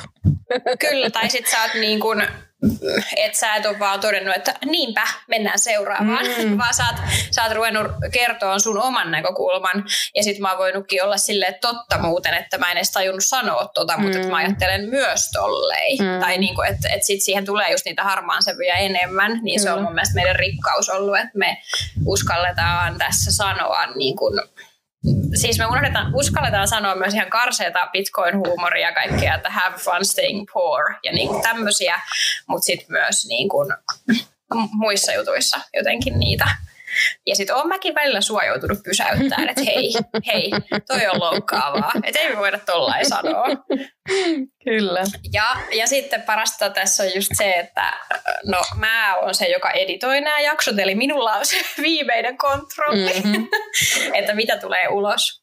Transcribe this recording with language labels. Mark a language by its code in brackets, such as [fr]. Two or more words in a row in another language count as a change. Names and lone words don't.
[fi] Kyllä, tai sit sä oot niin kuin, että sä et ole vaan todennut, että niinpä, mennään seuraavaan, vaan sä oot ruvennut kertoa sun oman näkökulman, ja sit mä oon voinutkin olla silleen totta muuten, että mä en edes tajunnut sanoa mutta että mä ajattelen myös tollei. Tai niin kuin, että sit siihen tulee just niitä harmaansävyjä enemmän, niin se on mun mielestä meidän rikkaus ollut, että me uskalletaan tässä sanoa niin kuin, siis me uskalletaan sanoa myös ihan karseita bitcoin-huumoria ja kaikkea, että [en] have fun staying poor [fi] ja niin kuin tämmöisiä, mutta sitten myös niin kuin muissa jutuissa jotenkin niitä. Ja sitten oon mäkin välillä sua joutunut pysäyttämään, että hei, toi on loukkaavaa, että ei me voida tollain sanoa. Kyllä. Ja sitten parasta tässä on just se, että no mä oon se, joka editoi nämä jaksot, eli minulla on se viimeinen kontrolli, että mitä tulee ulos.